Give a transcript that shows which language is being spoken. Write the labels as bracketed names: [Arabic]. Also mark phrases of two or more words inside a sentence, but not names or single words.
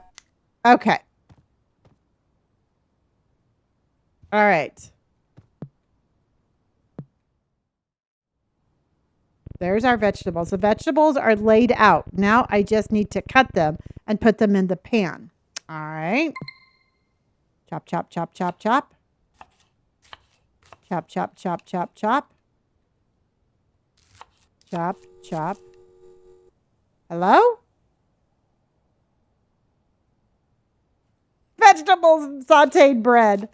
[English] Okay. All right. There's our vegetables. The vegetables are laid out. Now I just need to cut them and put them in the pan. All right. Chop, chop, chop, chop, chop. Chop, chop, chop, chop, chop. Chop, chop. Hello? Vegetables and sauteed bread.